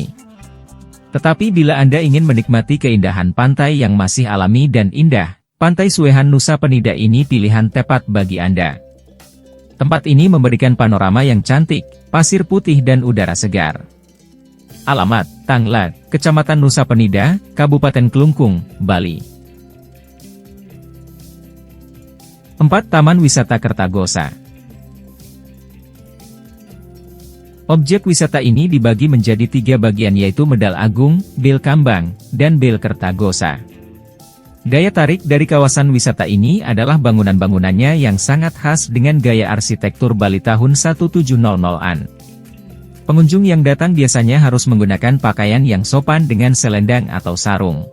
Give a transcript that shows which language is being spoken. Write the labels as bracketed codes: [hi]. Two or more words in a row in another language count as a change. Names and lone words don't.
[id] Tetapi bila Anda ingin menikmati keindahan pantai yang masih alami dan indah, Pantai Suehan Nusa Penida ini pilihan tepat bagi Anda. Tempat ini memberikan panorama yang cantik, pasir putih dan udara segar. Alamat, Tanglat, Kecamatan Nusa Penida, Kabupaten Klungkung, Bali. 4. Taman Wisata Kertagosa. Objek wisata ini dibagi menjadi 3 bagian yaitu Medal Agung, Bel Kambang, dan Bel Kertagosa. Daya tarik dari kawasan wisata ini adalah bangunan-bangunannya yang sangat khas dengan gaya arsitektur Bali tahun 1700-an. Pengunjung yang datang biasanya harus menggunakan pakaian yang sopan dengan selendang atau sarung.